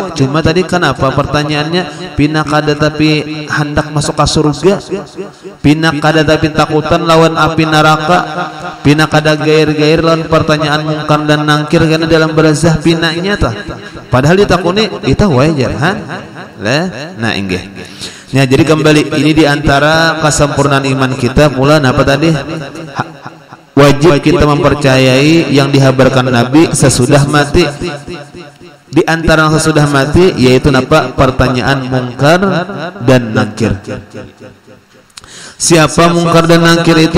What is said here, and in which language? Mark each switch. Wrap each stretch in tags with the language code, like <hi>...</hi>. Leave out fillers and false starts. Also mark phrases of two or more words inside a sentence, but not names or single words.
<bjn>Cuma tadi kenapa pertanyaannya pina kada tapi hendak masuk ke surga, pina kada tapi takutan lawan api neraka, pina kada gair-gair lawan pertanyaan mungkar dan nangkir, karena dalam barzah pinanya tah. Padahal ditakuni itu wajar, ha? Nah, inggih.</bjn> <id>Ya, jadi kembali ini diantara kesempurnaan iman kita pula apa tadi? Wajib kita mempercayai yang dihabarkan Nabi sesudah mati. Di antara sesudah mati yaitu apa? Pertanyaan mungkar dan nakir. Siapa mungkar dan nakir itu?</id>